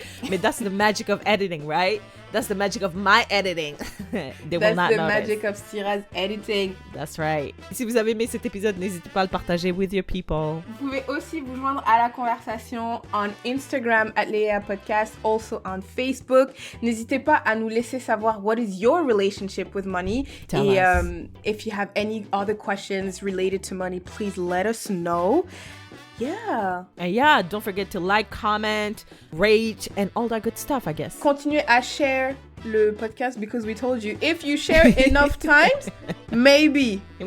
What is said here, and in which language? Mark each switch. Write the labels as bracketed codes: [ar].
[en] But that's the magic of editing, right? That's the magic of my editing. That's the magic of Syrah's editing. That's right. [fr] Si vous avez aimé cet épisode, n'hésitez pas à le partager [en] with your people. [fr] Vous pouvez aussi vous joindre à la conversation on Instagram @LeiaPodcast, [en] also on Facebook. [fr] N'hésitez pas à nous laisser savoir [en] what is your relationship with money. Tell us. If you have any other questions related to money, please let us know. Yeah. And yeah, don't forget to like, comment, rate, and all that good stuff, I guess. [fr] Continuez à [en] share le podcast because we told you, if you share enough times, maybe.